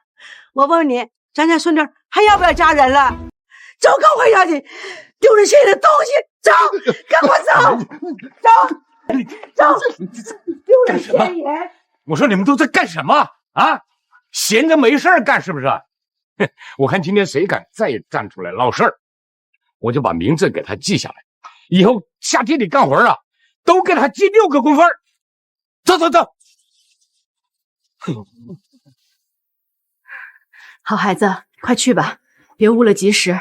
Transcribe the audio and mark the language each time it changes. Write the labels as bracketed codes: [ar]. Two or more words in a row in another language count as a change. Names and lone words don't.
[zh] 我問你，咱家孫女還要不要嫁人了？走，跟我回家去！丟人現眼的東西，走，跟我走，走，丟人現眼！我說你們都在幹什麼啊？閒着沒事幹是不是？哼，我看今天誰敢再站出來鬧事兒，我就把名字給他記下來，以後下地裡幹活啊，都給他記6個工分。走。好孩子，快去吧，別誤了吉時。